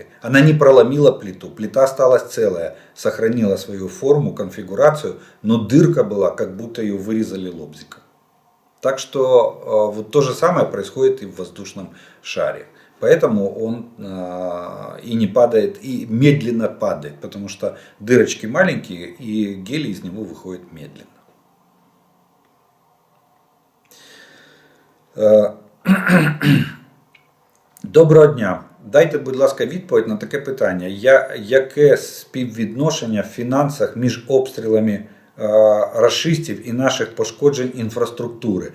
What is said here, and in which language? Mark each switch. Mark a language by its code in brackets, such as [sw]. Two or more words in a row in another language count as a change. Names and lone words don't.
[ru] Она не проломила плиту, плита осталась целая, сохранила свою форму, конфигурацию, но дырка была, как будто ее вырезали лобзиком. Так что вот то же самое происходит и в воздушном шаре. Поэтому он и не падает, и медленно падает, потому что дырочки маленькие, и гелий из него выходит медленно. [uk] Доброго дня. Дайте, будь ласка, відповідь на таке питання. Яке співвідношення в фінансах між обстрілами розчистів і наших пошкоджень інфраструктури.